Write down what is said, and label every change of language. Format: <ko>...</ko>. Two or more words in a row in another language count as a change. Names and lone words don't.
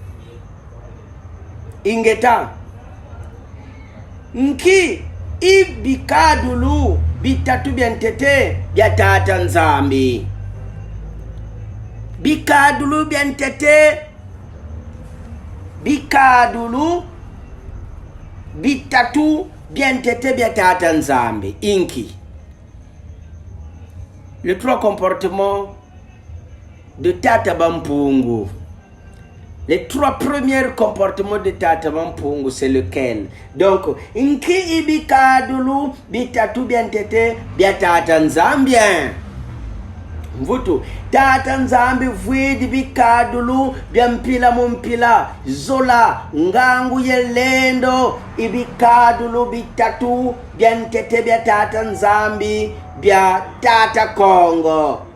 <kg>ingeta nki ibikadulu bitatu byantete bya tata nzambi bikadulu byantete bikadulu bitatu bientete bya tata nzambi inki.</kg> <fr>Les 3 comportements de tata bampungu. Les 3 premiers comportements de tata bampungu, c'est lequel? Donc,</fr> <kg>inki ibikadulu bitatu bientete bya tata nzambi. Mvutu tata nzambi vwidi bikadulu bya mpila mumpila zola ngangu yelendo ibikadulu bitatu bya ntete bya tata nzambi bya tata Kongo.</kg>